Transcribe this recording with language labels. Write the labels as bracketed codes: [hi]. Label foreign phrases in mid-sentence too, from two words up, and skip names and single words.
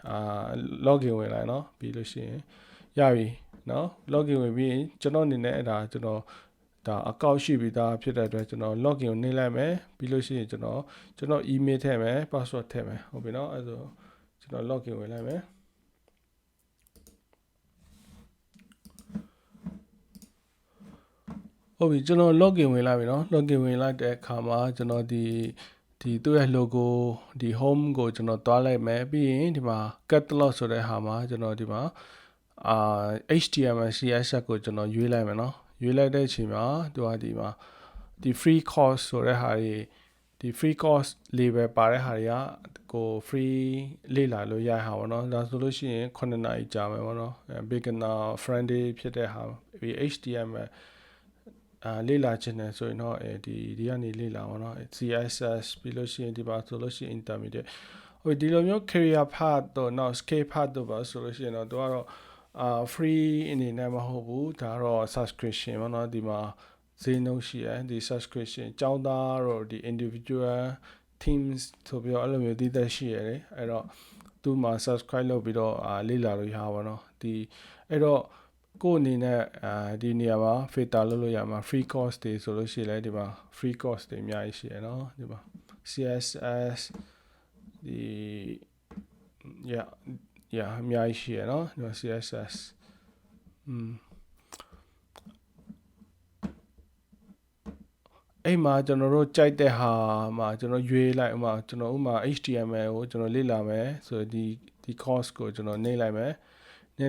[my] login ဝင်လိုက်เนาะပြီးလို့ရှိရင်ရပြီเนาะ login ဝင်ပြီးရင်ကျွန်တော်အနေနဲ့အဲ့ဒါကျွန်တော်ဒါအကောင့်ရှိပြီးသားဖြစ်တဲ့အတွက်ကျွန်တော် login ကိုနှိပ်လိုက်မယ်ပြီးလို့ရှိရင်ကျွန်တော် email ထည့်မယ် password ထည့်မယ်ဟုတ်ပြီเนาะအဲ့ဆိုကျွန်တော် login ဝင်လိုက်မယ်ဟုတ်ပြီကျွန်တော် login ဝင်လိုက်ပြီเนาะ login ဝင်လိုက် တဲ့အခါမှာကျွန်တော်ဒီသူ့ရဲ့ logo ဒီ home ကိုကျွန်တော်တွားလိုက်မယ်ပြီးရင်ဒီမှာ catalog ဆိုတဲ့ဟာမှာကျွန်တော်ဒီမှာHTML CSS ကိုကျွန်တော်ရွေးလိုက်မယ်เนาะရွေးလိုက်တဲ့အချိန်မှာသူကဒီမှာဒီ [en] free course [my] ဆိုတဲ့ဟာ တွေဒီ [en] free course label [my] ပါတဲ့ဟာတွေကကို free လေ့လာလို့ရဟာပေါ့เนาะဒါဆိုလို့ရှိရင်9နာရီကြာမယ်ပေါ့เนาะ [en] beginner friendly [my] ဖြစ်တဲ့ဟာပြီး HTML လေ့လာခြင်း တယ်ဆိုရင်တော့ဒီကနေလေ့လာပါတော့ CSS ပြီးလို့ရှိရင်ဒီပါဆိုလို့ရှိရင် intermediate ဟိုဒီလိုမျိုး [en] career path [my] တော့ နောက် [en] skill path [my] တော့ ပါဆိုလို့ရှိရင်တော့သူကတော့free အနေနဲ့မဟုတ်ဘူးဒါတော့ subscription ပေါ့နော်ဒီမှာဈေးနှုန်းရှိတယ်ဒီ subscription ကျောင်းသားတော့ဒီ [en] individual teams [my] ဆိုပြီးတော့အဲ့လိုမျိုးတည်သက်ရှိရတယ်အဲ့တော့သူမှာ subscribe လုပ်ပြီးတော့လေ့လာလို့ရပါတော့ဒီအဲ့တော့ကိုအနေနဲ့ဒီနေရာမှာ filter လုပ်လို့ရမှာ [en] free course [my] တွေဆိုလို့ရှိရင်လည်းဒီမှာ [en] free course [my] တွေအများကြီးရှိရနော်ဒီမှာ CSS ဒီ အများကြီးရှိရနော်ဒီမှာ CSS အဲ့မှာကျွန်တော်တို့ကြိုက်တဲ့ဟာမှာကျွန်တော်ရွေးလိုက်ဥမာကျွန်တော်ဥမာ HTML ကိုကျွန်တော်လေ့လာမယ်ဆိုဒီ course ကိုကျွန်တော်နှိပ်လိုက်မယ်နှိ